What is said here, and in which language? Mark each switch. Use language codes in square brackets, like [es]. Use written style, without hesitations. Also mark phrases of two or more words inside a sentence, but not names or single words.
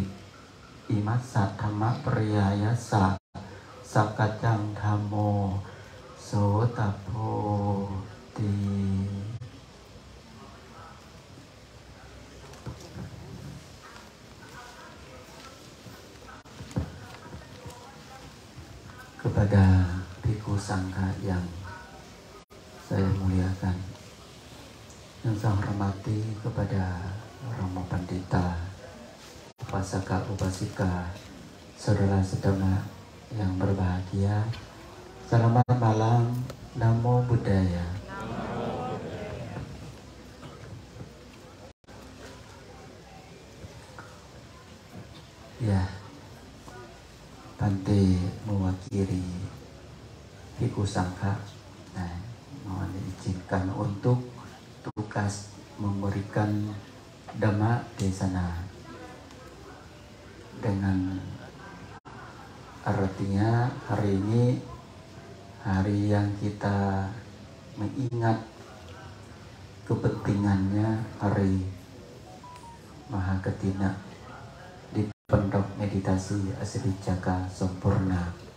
[pi] Imassa dhamma priyayasa sakajang dhammo sotapoti. [id] Kepada bhikkhu sangha yang saya muliakan, yang saya hormati, kepada Rama Pandita, Upasaka Upasika, saudara-saudara yang berbahagia, selamat malam, [pi] Namo Buddhaya. [id] Ya, Bante mewakili bhikkhu sangha, mohon diizinkan untuk tugas memberikan Dhamma Desana, dengan artinya hari ini hari yang kita mengingat kepentingannya hari Mahaketina di Pondok Meditasi Asri Jaka Sempurna.